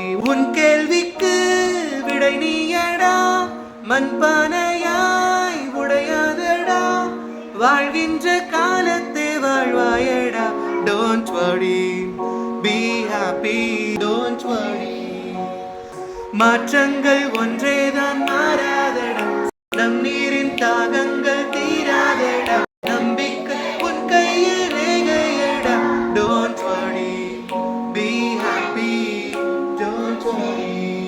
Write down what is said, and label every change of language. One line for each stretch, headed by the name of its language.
Tamil: உன் கேள்விக்கு விடை நீயடா, மண்பானையாய் உடையாதடா, வாழ்கின்ற காலத்தை வாழ்வாயடா.
English: Don't worry, be happy, don't worry.
Tamil: மாற்றங்கள் ஒன்றேதான் மாறாதடா, நம் நீரின் தாகங்கள் தீராதடா, நம்பிக்கை உன் கையில் ரேகையடா.
English: Don't worry, be happy, don't worry.